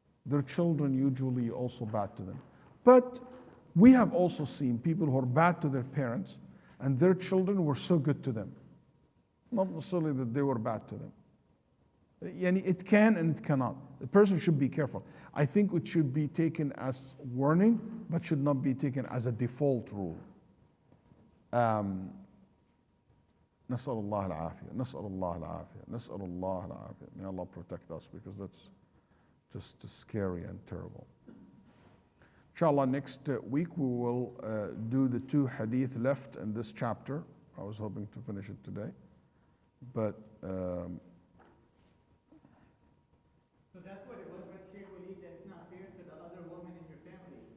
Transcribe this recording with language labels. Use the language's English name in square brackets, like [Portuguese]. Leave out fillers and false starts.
[English] Their children usually also bad to them. But we have also seen people who are bad to their parents and their children were so good to them. Not necessarily that they were bad to them. It can and it cannot. The person should be careful. I think it should be taken as warning, but should not be taken as a default rule. [Arabic] نسأل الله العافية, نسأل الله العافية, نسأل الله العافية. [English] May Allah protect us because that's just scary and terrible. Inshallah, next week we will do the 2 hadith left in this chapter. I was hoping to finish it today, but so that's what it was with Shaykh Waleed, that's not fair to the other woman in your family.